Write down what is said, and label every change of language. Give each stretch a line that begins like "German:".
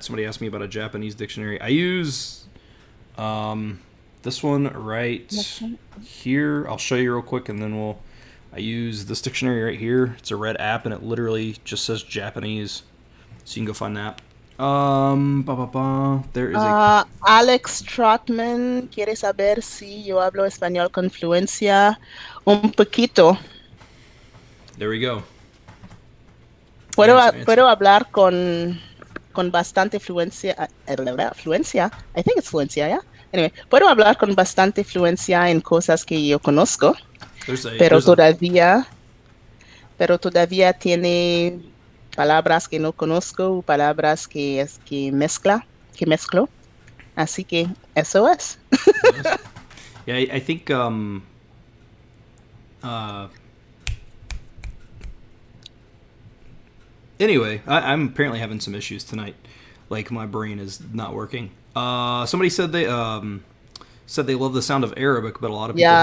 English: Somebody asked me about a Japanese dictionary. I use this one right here. I'll show you real quick, and then we'll. I use this dictionary right here. It's a red app, and it literally just says Japanese, so you can go find that. There is a.
Spanish: Alex Trotman quiere saber si yo hablo español con fluencia. Un poquito.
English: There we go.
Spanish: Puedo hablar con bastante fluencia. Fluencia.
English: I think it's fluencia, yeah.
Spanish: Anyway, puedo hablar con bastante fluencia en cosas que yo conozco, pero
English: There's a.
Spanish: todavía tiene palabras que no conozco, palabras que mezclo. Así que eso es.
English: Yeah, I think uh anyway, I'm apparently having some issues tonight. Like my brain is not working. Somebody said they love the sound of Arabic, but a lot of people